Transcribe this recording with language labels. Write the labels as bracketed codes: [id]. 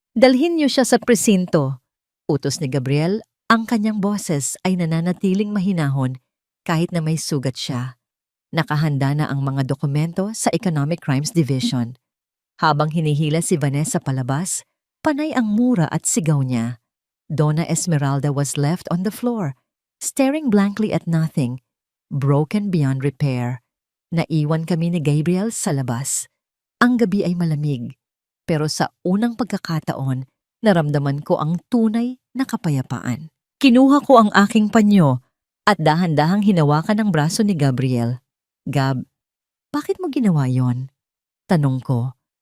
[tl] Dalhin niyo siya sa presinto. Utos ni Gabriel, ang kanyang boses ay nananatiling mahinahon kahit na may sugat siya. Nakahanda na ang mga dokumento sa Economic Crimes Division. Habang hinihila si Vanessa palabas, panay ang mura at sigaw niya. [en] Donna Esmeralda was left on the floor, staring blankly at nothing, broken beyond repair. [tl] Naiwan kami ni Gabriel sa labas. Ang gabi ay malamig, pero sa unang pagkakataon, naramdaman ko ang tunay na kapayapaan. Kinuha ko ang aking panyo at dahan-dahang hinawakan ang braso ni Gabriel. Gab, bakit mo ginawa yon? Tanong ko.